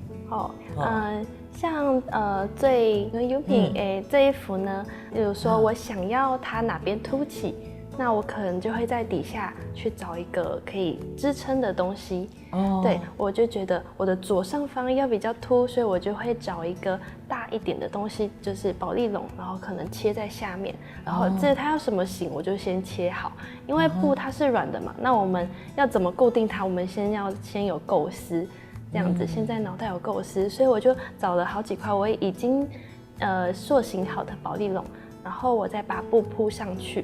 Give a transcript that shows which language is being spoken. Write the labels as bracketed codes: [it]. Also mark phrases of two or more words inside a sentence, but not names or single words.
[zh] 像最有品這一幅呢，比如說我想要它哪邊凸起，那我可能就會在底下去找一個可以支撐的東西。對，我就覺得我的左上方要比較凸，所以我就會找一個大一點的東西，就是保麗龍，然後可能切在下面，然後它要什麼型我就先切好，因為布它是軟的嘛，那我們要怎麼固定它，我們先有構思，這樣子，現在腦袋有構思，所以我就找了好幾塊我已經塑形好的保麗龍，然後我再把布鋪上去。